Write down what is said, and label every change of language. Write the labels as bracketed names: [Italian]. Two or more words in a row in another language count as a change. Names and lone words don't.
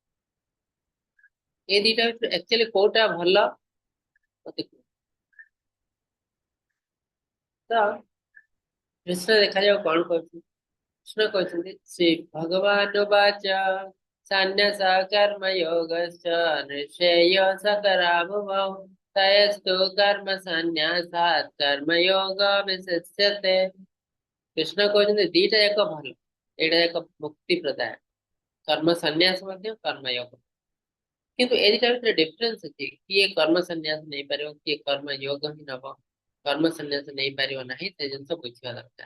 [Odia] ଏ ଦିଟା ଭିତରୁ ଆକ୍ଚୁଆଲି କୋଉଟା ଭଲ ମତେ କୁହ। ତ କୃଷ୍ଣ ଦେଖାଯାଉ କଣ କରୁଛନ୍ତି। କୃଷ୍ଣ କହିଛନ୍ତି [Sanskrit] ଶ୍ରୀ ଭଗବାନ ବାଚ ସନ୍ନ୍ୟାସ କର୍ମ योगश्च निश्चय सकराभुवौ तयस्तु कर्म सन्न्यासात् कर्मयोग विशिष्यते। [Odia] କୃଷ୍ଣ କହୁଛନ୍ତି ଦିଟା ଯାକ ଭଲ, ଏଇଟା ଯାକ ମୁକ୍ତି ପ୍ରଦାୟ, କର୍ମ ସନ୍ନ୍ୟାସ ମଧ୍ୟ କର୍ମଯୋଗ। କିନ୍ତୁ ଏ ଦିଟା ଭିତରେ ଡିଫରେନ୍ସ ଅଛି, କିଏ କର୍ମ ସନ୍ନ୍ୟାସ ନେଇପାରିବ, କିଏ କର୍ମ ଯୋଗ ହିଁ ନବ, କର୍ମ ସନ୍ନ୍ୟାସ ନେଇପାରିବ ନାହିଁ, ସେ ଜିନିଷ ବୁଝିବା ଦରକାର।